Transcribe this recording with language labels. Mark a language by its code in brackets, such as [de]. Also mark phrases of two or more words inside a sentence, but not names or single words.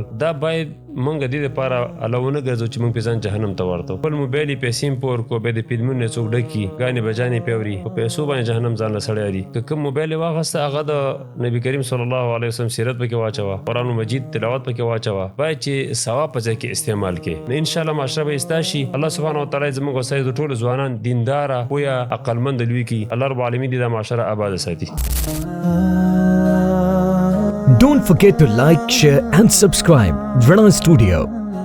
[ps] دا باید مونږ د دې دپاره آله ونه ګرځو چې مونږ پې ځان جهنم ته ورتو خپل موبایل یې پیسې هم پور کړو بیا د فلمونو نه څوک ډکي ګانې بجانې پې اوري په پیسو باندې جهنم ځان له سړی اړي که کوم موبایل یې واخیسته هغه د نبي کریم [ar] صلی الله علیه وسلم [ps] سیرت پکې واچوه قرآن مجید تلاوت پکې واچوه باید چې ثواب په ځای کې استعمال کړي نو انشاءالله معاشره به اصلاح شي [ar] الله سبحانه وتعالی [ps] زموږ او ستاسو د ټولو ځوانان دینداره پوهه عقلمند لوی کړي [ar] الله رب العالمین [ps] دې دا معاشره آباد ساتي [en] Don't forget to like, share and subscribe. Rana Studio.